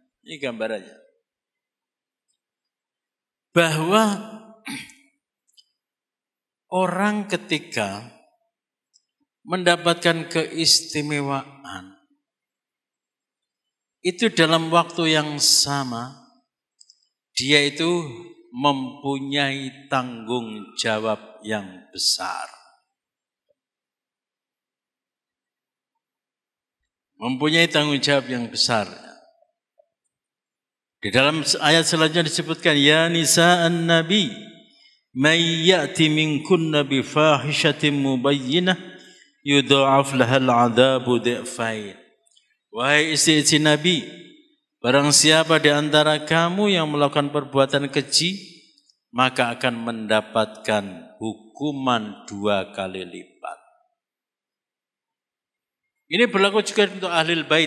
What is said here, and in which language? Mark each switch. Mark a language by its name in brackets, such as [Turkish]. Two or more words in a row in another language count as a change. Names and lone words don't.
[Indonesian] Bahwa orang ketika mendapatkan keistimewaan, itu dalam waktu yang sama, dia itu mempunyai tanggung jawab yang besar. Mempunyai tanggung jawab yang besar. Di dalam ayat selanjutnya disebutkan, [Arabic] يا نساء النبي, من يأت منكن بفاحشة مبينة يضاعف لها العذاب ضعفين. [Indonesian] Wahai istri-istri Nabi, barang siapa di antara kamu yang melakukan perbuatan keji, maka akan mendapatkan hukuman 2 kali lipat. Ini berlaku juga untuk [Arabic] أهل البيت.